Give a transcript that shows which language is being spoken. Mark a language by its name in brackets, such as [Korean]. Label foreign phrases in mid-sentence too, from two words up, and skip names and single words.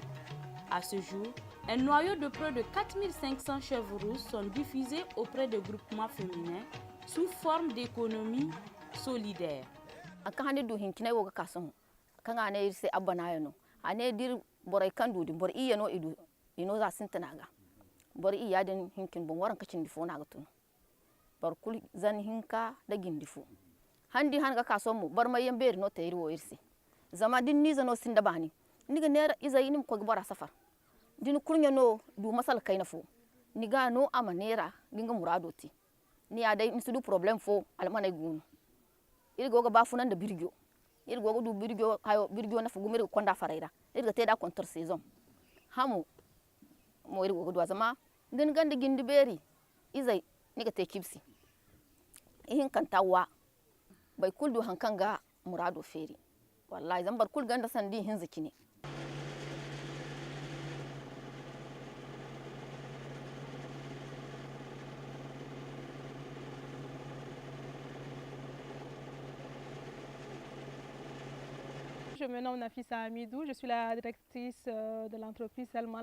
[French] À ce jour, un noyau de près de 4500 chèvres rousses sont diffusés auprès de groupements féminins sous forme d'économie solidaire. [Zarma] Bor iya den hinkin bon waran kacin difo na gatun bar kul zan hinka da gindifo handi han ga kaso mu bar mayen ber no tayri wo irsi zama din ni zano sinda bani ni ga nera iza yinim ko gbara safar din kurnya no du masal kayna fo ni ga no amanera dinga muradoti ni ya dai nsudu problem fo almanay gunu irgo ga bafunan da birgyo irgo ga du birgyo hayo birgyo na fugu mir konda faraira irga te da kontor saison hamu mo irgo ga du zama din ganda gindi beri izai niga te kibsi ihin kantawa bai kuldu hankanga murado feri wallahi zan bar kul ganda sandi hin zikine. [French] Je me nomme Nafisa Amidou, je suis la directrice de l'entreprise Selma.